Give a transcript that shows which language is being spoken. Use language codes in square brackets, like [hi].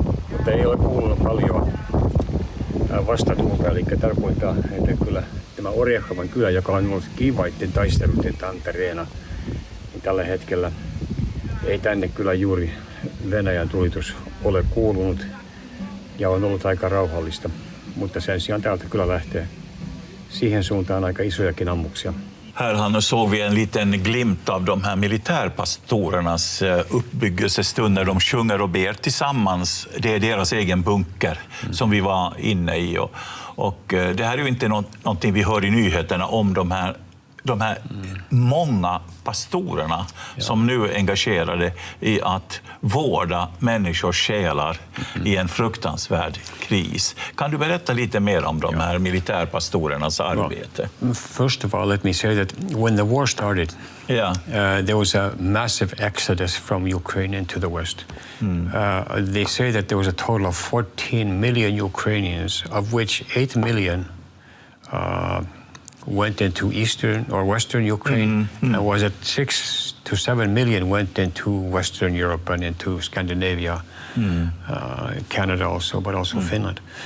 [fi] Mutta ei ole kuulunut paljon vastatuulta, eli tarkoittaa, että kyllä tämä Orjehovan kylä, joka on ollut kiivaitten taisteluiden tantereena, niin tällä hetkellä ei tänne kyllä juuri Venäjän tulitus ole kuulunut ja on ollut aika rauhallista, mutta sen sijaan täältä kyllä lähtee siihen suuntaan aika isojakin ammuksia. [sv] Här såg vi en liten glimt av de här militärpastorernas uppbyggelsestund när de sjunger och ber tillsammans. Det är deras egen bunker som vi var inne i. Och det här är ju inte någonting vi hör i nyheterna om de här de här många pastorerna som nu är engagerade i att vårda människors själar i en fruktansvärd kris. Kan du berätta lite mer om de här militärpastorernas arbete? [en] Well, first of all, let me say that when the war started, there was a massive exodus from Ukraine into the West. They say that there was a total of 14 million Ukrainians, of which 8 million went into eastern or western Ukraine, and was it 6 to 7 million went into Western Europe and into Scandinavia, Canada also, but also Finland.